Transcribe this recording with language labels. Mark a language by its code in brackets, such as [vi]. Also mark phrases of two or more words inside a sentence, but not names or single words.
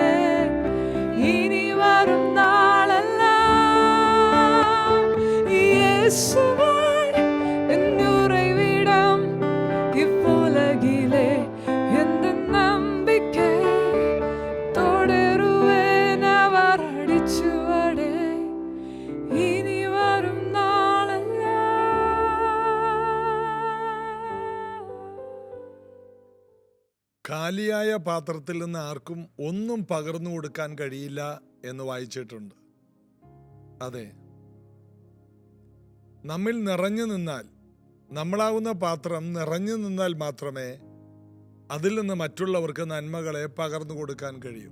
[ta] இனி வரும் நாளெல்லாம் இயேசுவே என் உறைவிடம் இவ்வுலகிலே எந்த நம்பிக்கை தொடருவேன் அவர் அடிச்சுவடே. இனி வரும் [ml] കാലിയായ പാത്രത്തിൽ നിന്ന് ആർക്കും ഒന്നും പകർന്നു കൊടുക്കാൻ കഴിയില്ല എന്ന് വായിച്ചിട്ടുണ്ട്. അതെ, നമ്മിൽ നിറഞ്ഞു നിന്നാൽ, നമ്മളാകുന്ന പാത്രം നിറഞ്ഞു നിന്നാൽ മാത്രമേ അതിൽ നിന്ന് മറ്റുള്ളവർക്ക് നന്മകളെ പകർന്നു കൊടുക്കാൻ കഴിയൂ.